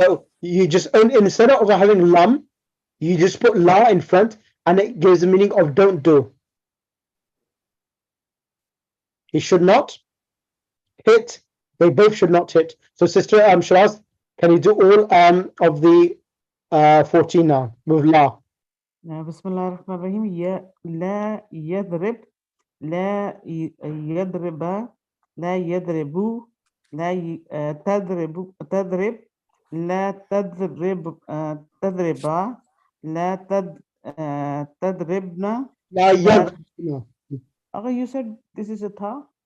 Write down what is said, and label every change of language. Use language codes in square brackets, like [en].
[en] So you just, instead of having lam, you just put la in front, and it gives the meaning of don't do. He should not hit. They both should not hit. So Sister Shiraz, can you do all of the 14 now with la? [ar] بسم الله الرحمن الرحيم. لا يضرب، لا يضرب، لا يضرب، لا تضرب، لا تضرب، تضرب، لا تضربنا. La yadribna. [en] Okay, you said this is a tha?